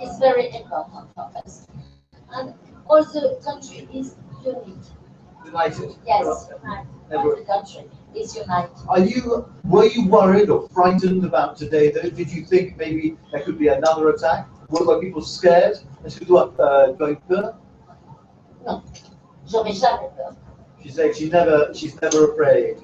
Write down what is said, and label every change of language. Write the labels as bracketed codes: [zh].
[en] It's very important for us. And also the country is united. United. Yes, the country is united. Were you worried or frightened about today though? Did you think maybe there could be another attack? Were people scared? [fr] Est-ce que tu as peur? Non, j'aurais jamais peur. [en] She said she's never afraid.